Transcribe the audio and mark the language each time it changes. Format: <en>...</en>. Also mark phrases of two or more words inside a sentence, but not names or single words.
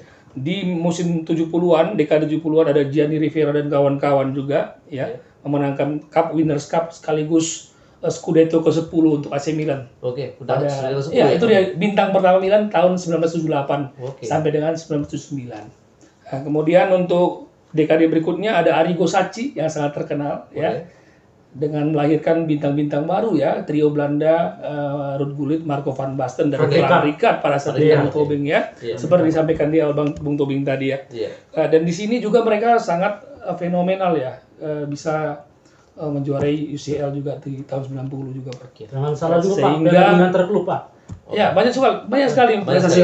<id>di musim 70-an, dekade 70-an ada Gianni Rivera dan kawan-kawan juga ya, memenangkan Cup Winners' Cup sekaligus Scudetto ke-10 untuk AC Milan. Oke, udah Pada, sudah ke-10 ya, itu dia bintang pertama Milan tahun 1978 Oke. sampai dengan 1979. Nah, kemudian untuk dekade berikutnya ada Arrigo Sacchi yang sangat terkenal ya, dengan melahirkan bintang-bintang baru ya, trio Belanda, Ruud Gullit, Marco van Basten dan Van Frank Rijkaard pada saat itu, Iya. Bung Tobing ya, Iya. seperti disampaikan dia Bung Tobing tadi ya. Iya. Dan di sini juga mereka sangat fenomenal ya, bisa menjuarai UCL juga di tahun 90 juga Pak. Jangan salah juga Pak, Sehingga- Piala antar klub Pak. Ya, banyak sekali prestasi</id>